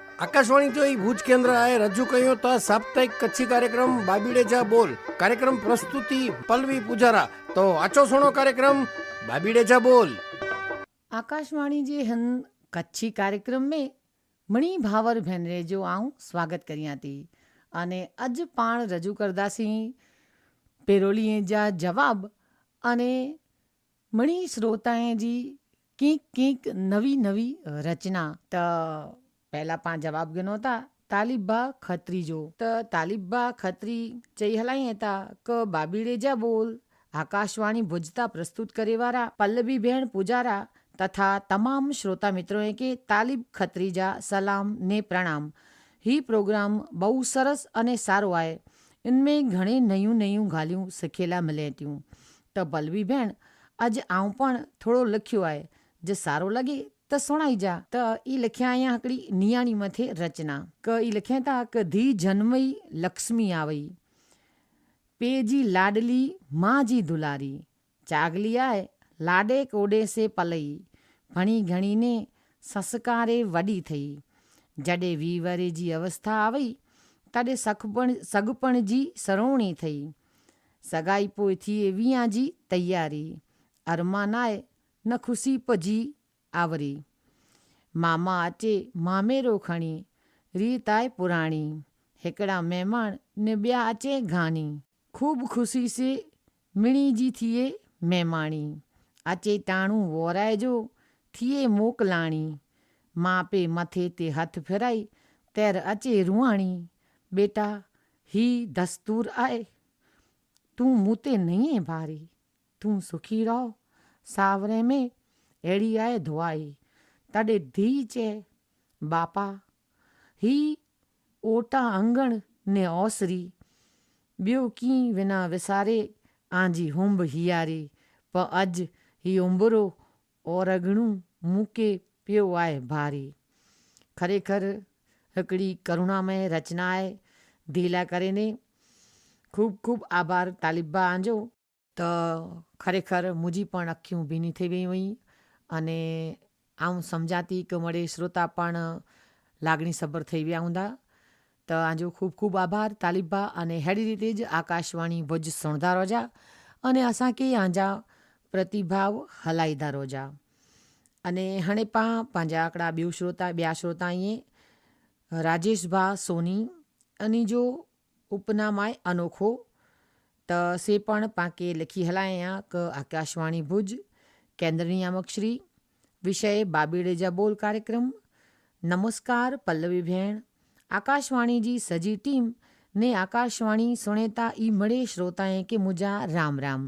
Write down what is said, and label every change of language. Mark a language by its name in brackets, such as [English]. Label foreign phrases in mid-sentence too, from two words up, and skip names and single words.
[Kachhi] आकाशवाणी जो ही भुज केंद्र आहे रजू कयो था साप्ताहिक कच्छी कार्यक्रम बाबीड़े जा बोल। कार्यक्रम प्रस्तुति पल्लवी पुजारा। तो अचो सुनो कार्यक्रम बाबीड़े जा बोल। आकाशवाणी जे हिन कच्छी कार्यक्रम में मणी भावर भेनरे जो आऊं स्वागत करियां थी। अने अज पाण रजू करदासीं पेरोलीअ जा जवाब अने मणी श्रोताएं जी कीक कीक नवी नवी रचना। त पहला पाण जवाब गिनो था तालिबा खत्री जो। त तालिबा खत्री चई हलाइए था क बाबीड़े जा बोल आकाशवाणी भुजता प्रस्तुत करे वारा पल्लवी भेण पुजारा तथा तमाम श्रोता मित्रों के तालिब खत्री जा सलाम ने प्रणाम। ही प्रोग्राम बहु सरस अने सारो आहे। इनमें घणे नयूं नयूं ॻाल्हियूं सिखेला मिले थियूं। त पल्लवी भेण अॼु आऊं पण थोरो लिखियो आहे, जे सारो लॻे त सुणाई जा। त ई लिखिया आहियां हिकिड़ी नियाणी मथे रचना। क ई लिखे था क धी जनमई लक्ष्मी आवई, पे जी लाडली माँ जी दुलारी, चागली आहे लाडे कोडे से पलई, भणी घणी ने संस्कारे वॾी थई, जॾे वीवरे जी अवस्था आवई तॾे सगपण जी सरोणी थई, सगाई पोइ थिए वीहां जी तैयारी, अरमान आहे न खुशी पजी आवरी, मामा अचे मामेरो खणी, रीत आहे पुराणी, हिकिड़ा महिमान ने ॿिया अचे घानी, खूब खुशी से मिणी जी थिए महिमाणी, अचे टाणू वोराए जो थिए मोकलाणी, माँ पे मथे ते हथ फिराई तैर अचे रुआणी, बेटा ही दस्तूर आहे, तूं मूं ते नहीं है भारी, तूं सुखी रहो सावरे में अहिड़ी आहे दुआई, तॾे धी चए बापा ही ओटा अंगण ने ओसरी, ॿियो कीं विना विसारे आंजी हुंब हियारी, प अॼु ही उंबरो और अगणू मूंखे पियो आहे भारी। खरेखर हिकिड़ी करुणामय रचना आहे। धीला करे ने खूब खूब आभार तालिबा आंजो। त खरेखर मुंहिंजी पण अखियूं भीनी थी वई हुई अने आऊं सम्झां थी कि मड़े श्रोता पण लाॻणी सबर थी विया हूंदा। त आंजो खूब खूब आभार तालिबा। अने अहिड़ी रीते ज आकाशवाणी भुज सुणंदा रहिजा अने असांखे आंजा प्रतिभाव हलाईंदा रहिजा। अने हाणे पाण पंहिंजा हिकिड़ा ॿिया श्रोता ईअं राजेश भा सोनी, अनी जो उपनाम आहे अनोखो। त से पण पाणखे लिखी हलाया क आकाशवाणी भुज, केंद्र नियामक श्री, विषय बाबीड़े जा बोल कार्यक्रम। नमस्कार पल्लवी भेण, आकाशवाणी जी सजी टीम ने आकाशवाणी सुनेता ई मड़े श्रोताएं के मुझा राम राम।